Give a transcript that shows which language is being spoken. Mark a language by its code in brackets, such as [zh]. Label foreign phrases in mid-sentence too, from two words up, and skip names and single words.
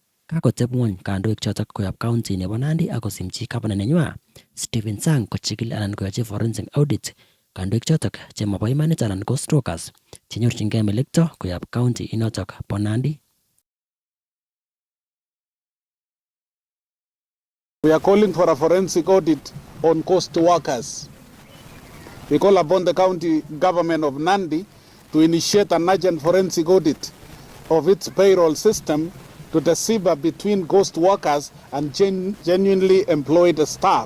[kln] Kakoteb ngwony kandoik chotok koyob county nebo Nandi akosimchi governor nenywa Stephen Sang kochikil anan koyochi [en] forensic audit [kln] kandoik chotok chemabo imanit anan ko strokers chenyorchingei melekto koyob county inotok bo Nandi. [en] We are calling for a forensic audit on coast workers. We call upon the county government of Nandi to initiate an urgent forensic audit of its payroll system to decipher between ghost workers and genuinely employed staff.